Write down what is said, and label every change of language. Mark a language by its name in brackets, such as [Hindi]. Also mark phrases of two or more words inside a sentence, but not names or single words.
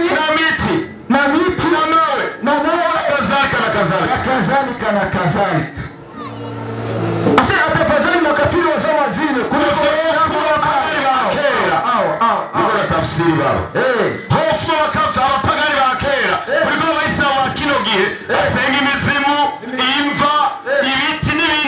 [Swahili] Na miti. na miti Na mawe. na mawe Kadhalika na kadhalika. na kadhalika. Sasa atafadhali makafiri wa zama zile kuliko Niko na tafsiri baba. Hofu wakati [Rundi] abapagani ba kera. Kuliko Abayisilamu wa kino gihe basenga imizimu, imva, ibiti